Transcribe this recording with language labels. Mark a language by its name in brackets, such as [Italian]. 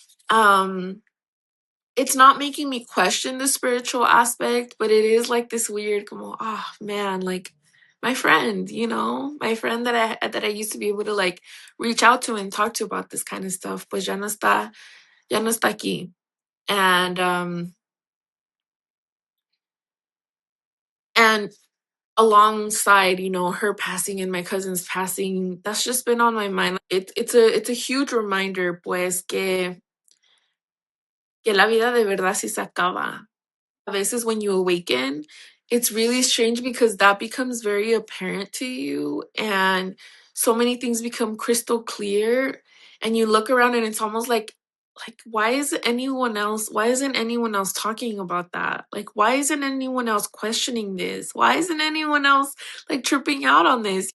[English] Um, it's not making me question the spiritual aspect, but it is like this weird, como, oh man, like my friend, my friend that I used to be able to like reach out to and talk to about this kind of stuff, [Spanish] pues ya no está aquí. [English] And alongside, her passing and my cousin's passing, that's just been on my mind. It's a huge reminder, [Spanish] pues, que la vida de verdad sí se acaba. [English] This is when you awaken. It's really strange because that becomes very apparent to you. And so many things become crystal clear, and you look around and it's almost like why isn't anyone else talking about that? Like, why isn't anyone else questioning this? Why isn't anyone else like tripping out on this?